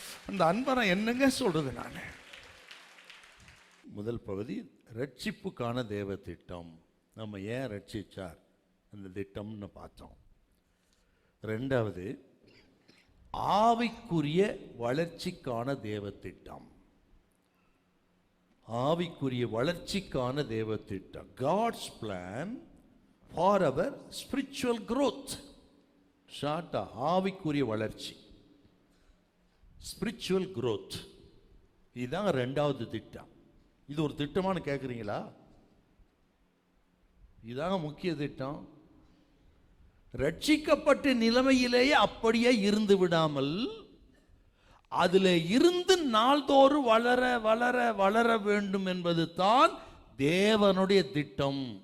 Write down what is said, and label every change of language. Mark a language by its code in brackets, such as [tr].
[ta] அந்த அன்பை நான் என்னங்க சொல்றது நான்? முதல் பகுதி ரட்சிப்புக்கான தேவ திட்டம். நம்ம ஏன் ரட்சிச்சார் அந்த திட்டம்னு பார்த்தோம். ரெண்டாவது ஆவிக்குரிய வளர்ச்சிக்கான தேவ திட்டம். ஆவிக்குரிய வளர்ச்சிக்கான தேவ திட்டம். [en] God's plan for our spiritual growth. [ta] ஷார்ட்டா ஆவிக்குரிய வளர்ச்சி, ஸ்பிரிச்சுவல் growth. இதுதான் ரெண்டாவது திட்டம். இது ஒரு திட்டமானு கேட்குறீங்களா? இதாங்க முக்கிய திட்டம். ரட்சிக்கப்பட்ட நிலைமையிலேயே அப்படியே இருந்து விடாமல் அதில் இருந்து நாள்தோறும் வளர வளர வளர வேண்டும் என்பது தான் தேவனுடைய திட்டம்.